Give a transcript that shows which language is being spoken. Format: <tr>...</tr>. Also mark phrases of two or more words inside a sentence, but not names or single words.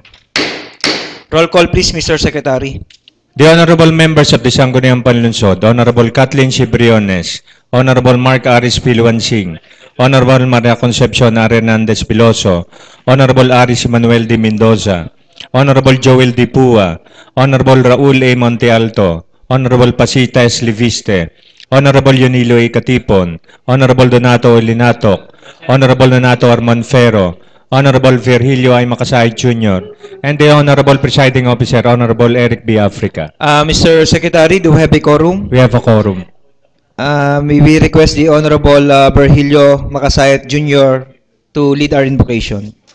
<en>Roll call please, Mr. Secretary. The honorable members of the Sangguniang Panlunsod, Honorable Kathleen Cibriones, Honorable Mark Aris Piluansing, Honorable Maria Concepcion Hernandez Piloso, Honorable Aris Manuel de Mendoza, Honorable Joel Di Pua, Honorable Raul A. Montealto, Honorable Pasita S. Liviste, Honorable Yonilo A. Katipon, Honorable Donato Linatok, Honorable Donato Armanfero, Honorable Virgilio I. Makasay Jr., and the Honorable Presiding Officer, Honorable Eric B. Africa. Mr. Secretary, do we have a quorum? We have a quorum. May we request the Honorable Virgilio Makasayat Jr. to lead our invocation.</en>